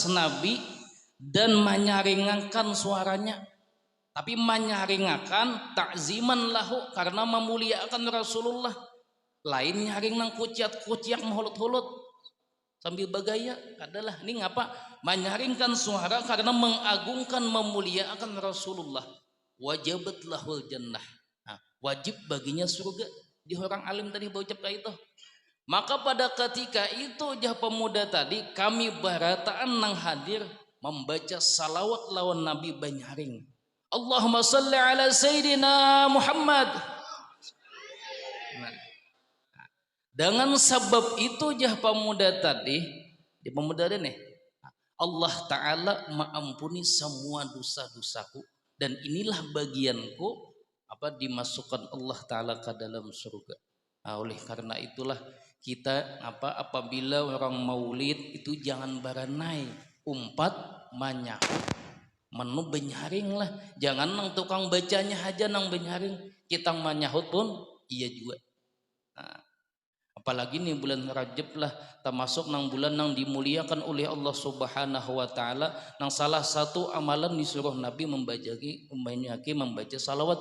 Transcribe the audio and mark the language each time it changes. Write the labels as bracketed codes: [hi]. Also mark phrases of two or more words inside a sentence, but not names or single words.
[bjn] Nabi dan menyaringakan suaranya, tapi menyaringakan [ar] تعظيما له, [bjn] karena memuliakan Rasulullah, lain nyaring nang kuciak-kuciak mehulut-hulut sambil bergaya, adalah ini ngapa menyaringkan suara karena mengagungkan memuliakan Rasulullah, [ar] وجبت له الجنة, [bjn] wajib baginya surga. Di orang alim tadi berucap kayak itu. Maka pada ketika itu jah pemuda tadi kami barataan nang hadir membaca salawat lawan Nabi banyaring. [ar] اللهم صل على سيدنا محمد. [bjn] Dengan sebab itu jah pemuda tadi, di pemuda ini Allah Ta'ala mengampuni semua dosa-dosaku dan inilah bagianku dimasukkan Allah Ta'ala ke dalam surga. Oleh karena itulah kita apabila orang maulid itu jangan baranai umpat manyahu menu benyaring lah, jangan nang tukang bacanya aja nang benyaring, kita menyahut pun iya juga. Nah, apalagi nih bulan Rajab lah, termasuk nang bulan nang dimuliakan oleh Allah [ar] سبحانه وتعالى, [bjn] nang salah satu amalan disuruh Nabi membaca salawat.